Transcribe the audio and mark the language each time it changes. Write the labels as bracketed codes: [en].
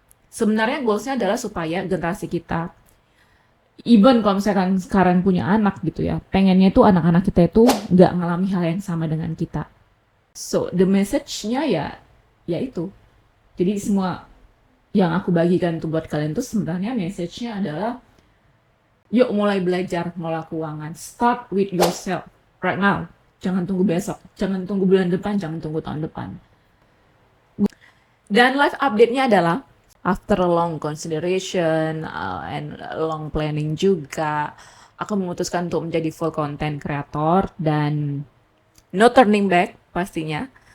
[id] Sebenarnya goalsnya adalah supaya generasi kita, even kalau misalkan sekarang punya anak gitu ya, pengennya itu anak-anak kita itu nggak ngalami hal yang sama dengan kita. So the message-nya ya itu. Jadi semua yang aku bagikan tuh buat kalian tuh sebenarnya message-nya adalah yuk mulai belajar ngelola keuangan. [en] Start with yourself right now. [id] Jangan tunggu besok, jangan tunggu bulan depan, jangan tunggu tahun depan. [en] Dan live update-nya adalah after a long consideration and long planning [id] juga, aku memutuskan untuk menjadi [en] full content creator dan no turning back pastinya.